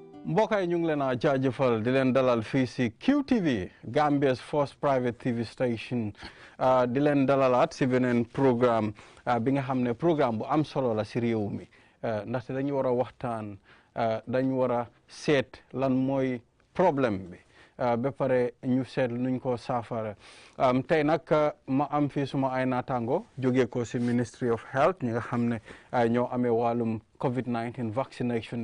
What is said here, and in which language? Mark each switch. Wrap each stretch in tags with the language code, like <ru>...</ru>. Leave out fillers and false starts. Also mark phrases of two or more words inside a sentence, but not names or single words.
<wo>mbokk yi ñu ngi leen a jaajëfal di leen dalal fii si QTV</wo> <en>Gambia's first private TV station</en> <wo>di leen dalalaat si beneen programme bi nga xam ne programme bu am solo la si réew mi ndaxte dañu war a waxtaan dañu war a seet lan mooy problème bi ba pare ñu seet nuñ ko saafara tey nag ma am fii suma ay naataango jógee ko si</wo> <en>Ministry of Health</en> <wo>ñi nga xam ne ñoo amee wàllum</wo> <en>COVID-19 vaccination</en>